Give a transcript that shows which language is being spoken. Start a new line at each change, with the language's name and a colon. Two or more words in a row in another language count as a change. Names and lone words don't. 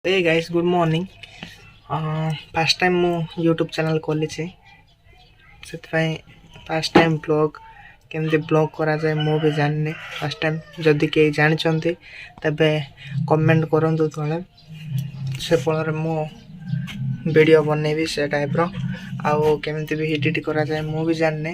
English: Hey guys, good morning. First time
Odia: ମୁଁ
English: YouTube channel
Odia: खोलीଛି ସେଥିପାଇଁ
English: fast time blog
Odia: କେମିତି ବ୍ଲଗ୍ କରାଯାଏ ମୁଁ ବି ଜାଣିନି।
English: fast time
Odia: ଯଦି କେହି ଜାଣିଛନ୍ତି ତେବେ କମେଣ୍ଟ କରନ୍ତୁ ତଳେ, ସେ ଫଳରେ ମୁଁ ଭିଡ଼ିଓ ବନେଇବି ସେ ଟାଇପ୍ର। ଆଉ କେମିତି ବି ଏଡ଼ିଟ୍ କରାଯାଏ ମୁଁ ବି ଜାଣିନି।